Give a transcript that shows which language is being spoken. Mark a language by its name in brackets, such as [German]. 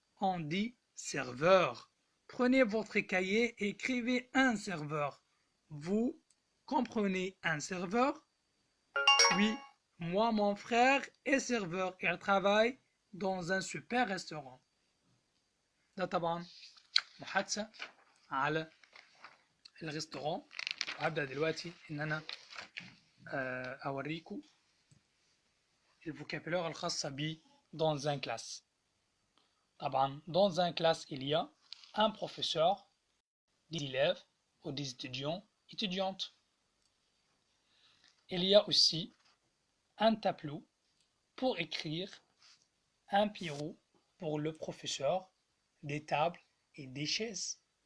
[French] On dit serveur. Prenez votre cahier et écrivez un serveur. Vous comprenez un serveur? Oui, moi mon frère est serveur. Il travaille dans un super restaurant. [Arabic] ده طبعا محادثة على الريستوران وهبدأ دلوقتي ان انا اوريكم الفوكابولار الخاصة ب [French] dans un classe. طبعا dans un classe il y a un professeur, des élèves ou des étudiants, étudiantes. Il y a aussi un tableau pour écrire, un bureau pour le professeur, des tables et des chaises.